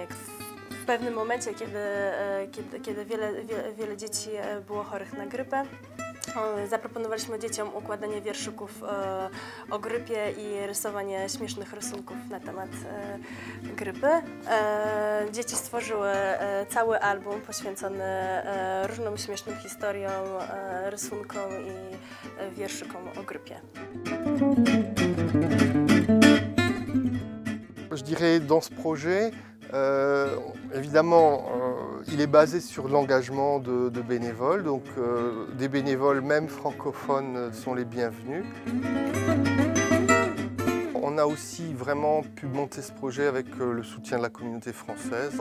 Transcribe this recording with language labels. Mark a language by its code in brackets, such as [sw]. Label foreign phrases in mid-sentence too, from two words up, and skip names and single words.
[pl] W pewnym momencie, kiedy wiele dzieci było chorych na grypę, zaproponowaliśmy dzieciom układanie wierszyków o grypie i rysowanie śmiesznych rysunków na temat grypy. Dzieci stworzyły cały album poświęcony różnym śmiesznym historiom, rysunkom i wierszykom o grypie. [fr] Je dirais dans ce projet, évidemment, il est basé sur l'engagement de bénévoles, donc des bénévoles même francophones sont les bienvenus. On a aussi vraiment pu monter ce projet avec le soutien de la communauté française.